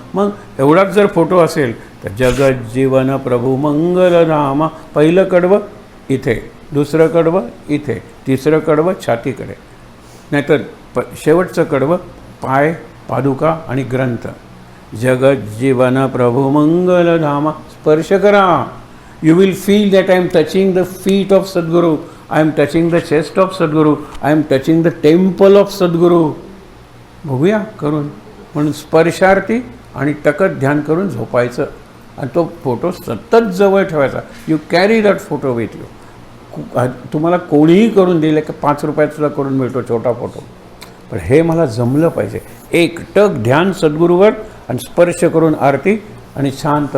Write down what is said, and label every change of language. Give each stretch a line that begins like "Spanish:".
Marathi: मग एवढाच जर फोटो असेल तर जगज्जीवन प्रभू मंगलधामा. पहिलं कडवं इथे, दुसरं कडवं इथे, तिसरं कडवं छातीकडे, नाहीतर शेवटचं कडवं पाय, पादुका आणि ग्रंथ. जगज्जीवन प्रभू मंगलधामा. स्पर्श करा.
English: You will feel that I am touching the feet of Sadguru, I am touching the chest of Sadguru, I am touching the temple of Sadguru.
Marathi: बघूया करून. म्हणून स्पर्शार्थी आणि टकत ध्यान करून झोपायचं आणि तो फोटो सतत जवळ ठेवायचा.
English: You carry that photo with you.
Marathi: तुम्हाला कोणीही करून दिले की 5 रुपयात सुद्धा करून मिळतो छोटा फोटो. पण हे मला जमलं पाहिजे. एक टक ध्यान सद्गुरूवर आणि स्पर्श करून आरती आणि शांत.